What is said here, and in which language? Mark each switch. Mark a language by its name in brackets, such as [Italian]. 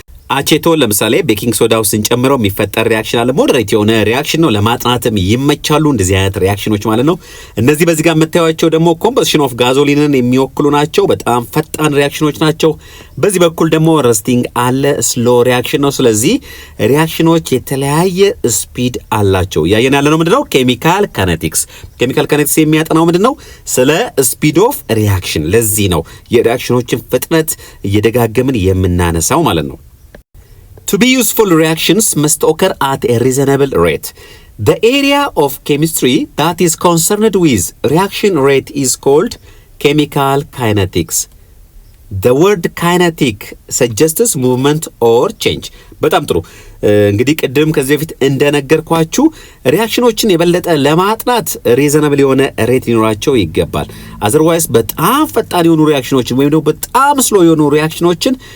[Amharic] አቼቶን ለምሳሌ ቤኪንግ ሶዳ ውስጥ ስንጨምረው የሚፈጠር ሪያክሽን አለ። ሞዴሬት የሆነ ሪያክሽን ነው። ለማጥናትም ይመቻሉ እንደዚህ አይነት ሪያክሽኖች ማለት ነው። እነዚህ በዚህ ጋር የምታዩቸው ደግሞ ኮምበስሽን ኦፍ ጋዞሊንን የሚወክሉ ናቸው። በጣም ፈጣን ሪያክሽኖች ናቸው። በዚህ በኩል ደግሞ ረስቲንግ አለ፣ ስሎ ሪያክሽን ነው። ስለዚህ ሪያክሽኖች የተለያየ ስፒድ አላቸው። ያየን ያለ ነው ምንድነው? ኬሚካል ካይኔቲክስ። ኬሚካል ካይኔቲክስ የሚያጠናው ምንድነው? ስለ ስፒድ ኦፍ ሪያክሽን። ለዚህ ነው የሪያክሽኖችን ፍጥነት እየደጋገምን የምናነሳው ማለት ነው። [English] To be useful, reactions must occur at a reasonable rate. The area of chemistry that is concerned with reaction rate is called chemical kinetics. the word kinetic suggests movement or change [Amharic] በጣም ጥሩ እንግዲህ ቅድም ከዚህ በፊት እንደነገርኳችሁ ሪአክሽኖችን የበለጠ ለማጥናት ሪዘናብል የሆነ ሬት ሊኖራቸው ይገባል [English] otherwise [Amharic] በጣም ፈጣን የሆኑ ሪአክሽኖችን ወይም ደግሞ በጣም ስሎ የሆኑ ሪአክሽኖችን